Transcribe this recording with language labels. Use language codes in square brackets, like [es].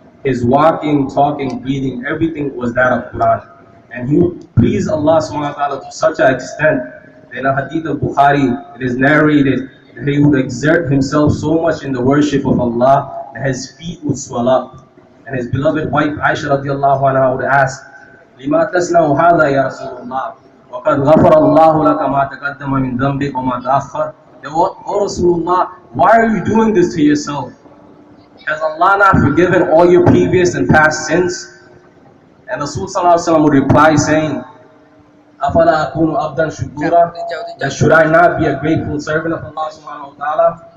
[en] His walking, talking, breathing, everything was that of Quran. And he would please Allah subhanahu wa ta'ala to such an extent that in a hadith of Bukhari, it is narrated that he would exert himself so much in the worship of Allah that his feet would swell up. And his beloved wife Aisha radiallahu anha would ask, [ar] لما تصنع هذا يا رسول الله وقد غفر الله لك ما تقدم من ذنبك وما تأخر. [en] O Rasulullah, why are you doing this to yourself? Has Allah not forgiven all your previous and past sins? And Rasul sallallahu alaihi wasallam would reply saying, [ar] أَفَلَا أَكُونُ أَبْدًا شُكُورًا, [en] that should I not be a grateful servant of Allah subhanahu wa ta'ala?